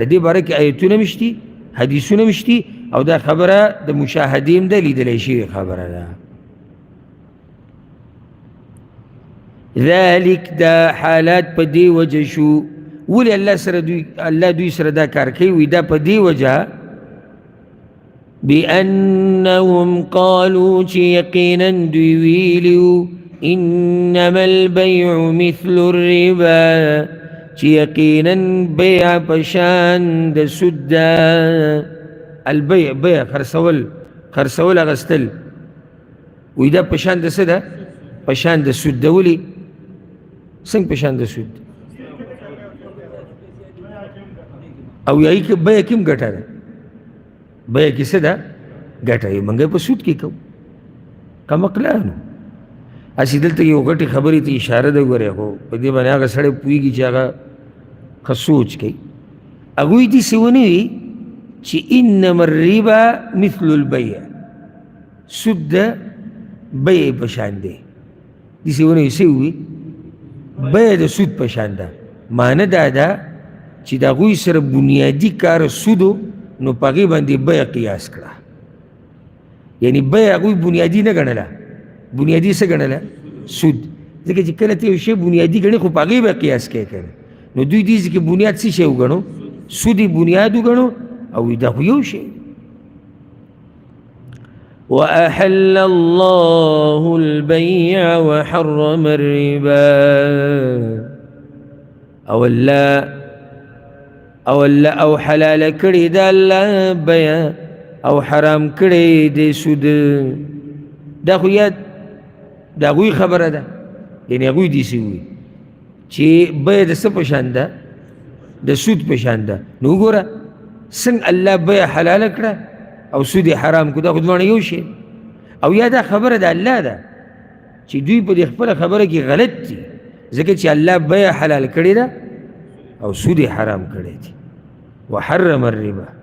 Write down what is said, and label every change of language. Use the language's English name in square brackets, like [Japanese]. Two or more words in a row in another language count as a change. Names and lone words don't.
[Pashto] دې باره کې آیتونه مشتي، حدیثونه مشتي، او دا خبره د مشاهدې هم ده، لیدلی شوې خبره ده. ذلک دا حالات په دې وجه شو. ولې الله دوی سره دا کار کوي؟ وي دا په دې وجه [Arabic] بأنهم قالوا [Pashto] چې یقینا دوی ویلي [Arabic] انما البيع مثل الربا، [Pashto] چې یقینا بیع په شان د سود ده. البیع بیع خرڅول اخیستل، وایي دا په شان د څه ده؟ په شان د سود ده. ولې؟ څنګه په شان د سود؟ او یایي کې بیع کې هم ګټه ده. بیع کې څه ده؟ ګټه یې منګه په سود کې کوو کمقلانو هسې دلته یو غټې خبرې ته اشاره ده ګورې خو په دې باندې هغه سړی پوهېږي چې هغه ښه سوچ کوي هغوی داسې ونه وي چې [Arabic] انما الربا مثل البیع [Pashto] سود د بیع په شان دی داسې ونه وي څه ووي بیع د سود په شان ده معنی دا ده چې د هغوی سره بنیادي کار سودو نو په هغې باندې بیع قیاس کړه یعنی بیع هغوی بنیادي نه ګڼله بنیادي څه ګڼله سود ځکه چې کله ته یو شی بنیادي ګڼې خو په هغې به قیاس کوې که نه نو دوی دې چې بنیاد څه شی وګڼو سود یې بنیاد وګڼو او دا خو یو شی [Arabic] وأحل الله البيع وحرم الربا [Pashto] او حلال کړي د الله بیع او حرام کړي د سود دا خو یاد د هغوی خبره ده یعنې هغوی داسې وي چې بیع د څه په شان ده د سود په شان ده نو وګوره څنګه الله بیع حلاله کړه او سود یې حرام کړو دا خو دواړه یو شی او یا دا خبره د الله ده چې دوی په دې خپله خبره کې غلط دي ځکه چې الله بیع حلال کړې ده او سود یې حرام کړی دی [Arabic] وحرم الربا